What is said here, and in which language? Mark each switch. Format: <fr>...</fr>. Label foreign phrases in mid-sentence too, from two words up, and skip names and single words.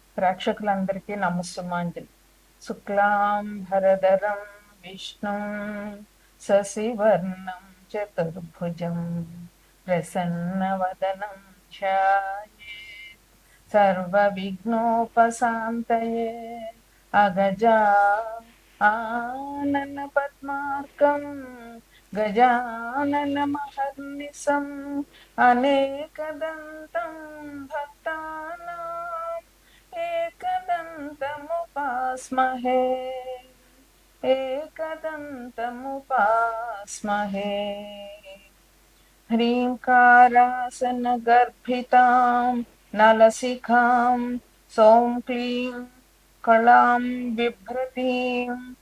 <te>ప్రేక్షకులందరికీ నమస్సుమాంజలి.</te> <sa>శుక్లాం భరధరం విష్ణుం శశివర్ణం చతుర్భుజం ప్రసన్నవదనం ధ్యాయేత్ సర్వవిఘ్నోపశాంతయే అగజా ఆనన పద్మార్కం గజానన మహర్నిశం అనేకదంతం భక్తానాం एकदन्तमुपास्महे एकदन्तमुपास्महे ह्रीङ्कारासनगर्भितां नलशिखां सौं क्लीं कलां बिभ्रतीं</sa>